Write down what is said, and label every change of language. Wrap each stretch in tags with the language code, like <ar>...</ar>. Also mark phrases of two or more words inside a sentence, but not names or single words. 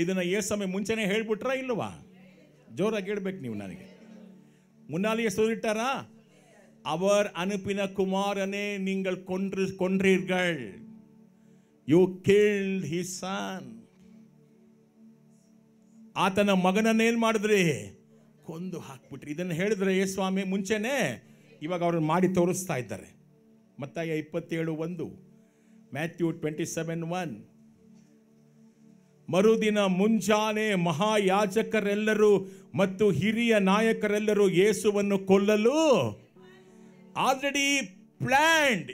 <kn>ಇದನ್ನು ಯೇಸು ಮುಂಚೆನೆ ಹೇಳ್ಬಿಟ್ರ ಇಲ್ವಾ? ಜೋರಾಗಿ ಹೇಳ್ಬೇಕು ನೀವು. ನನಗೆ ಮುನ್ನಾಲಿಗೆ ಸೋದಿಟ್ಟಾರ?</kn> <ta>அவர் அனுப்பின குமாரனே நீங்கள் கொன்றீர்கள்.</ta> <en>You killed his son.</en> <kn>ಆತನ ಮಗನನ್ನೇನು ಮಾಡಿದ್ರಿ? ಕೊಂದು ಹಾಕ್ಬಿಟ್ರಿ. ಇದನ್ನು ಹೇಳಿದ್ರೆ ಯೇಸು ಸ್ವಾಮಿ ಮುಂಚೆನೆ, ಇವಾಗ ಅವ್ರನ್ನ ಮಾಡಿ ತೋರಿಸ್ತಾ ಇದ್ದಾರೆ. ಮತ್ತಾಯ 27:1, ಮ್ಯಾಥ್ಯೂ 27:1. ಮರುದಿನ ಮುಂಜಾನೆ ಮಹಾಯಾಜಕರೆಲ್ಲರೂ ಮತ್ತು ಹಿರಿಯ ನಾಯಕರೆಲ್ಲರೂ ಯೇಸುವನ್ನು ಕೊಲ್ಲಲು</kn> <en>already planned.</en>